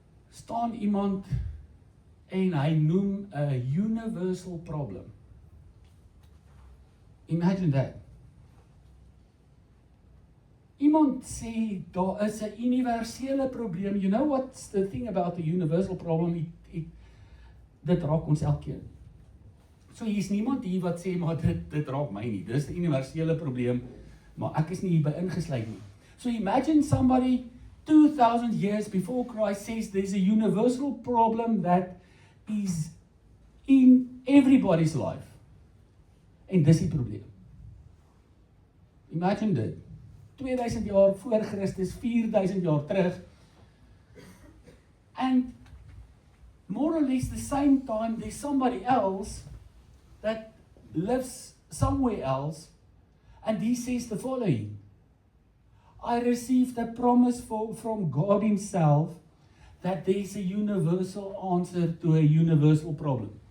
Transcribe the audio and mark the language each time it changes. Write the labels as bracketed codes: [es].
[af] Staan iemand en hy noem 'n [en] universal problem. Imagine that. [af] Iemand sê daar is 'n universele probleem. [en] You know what's the thing about the universal problem? [af] Dit raak ons elkeen. So hier's niemand hier wat sê maar dit raak my nie. Dis 'n universele probleem, maar ek is nie hierby ingesluit nie. [en] So imagine somebody 2,000 years before Christ says there's a universal problem that is in everybody's life. [af] En dis die probleem. Imagine dit. 2000 jaar voor Christus, 4000 jaar terug. [en] And more or less the same time, there's somebody else that lives somewhere else, and he says the following: I received a promise from God himself that there's a universal answer to a universal problem.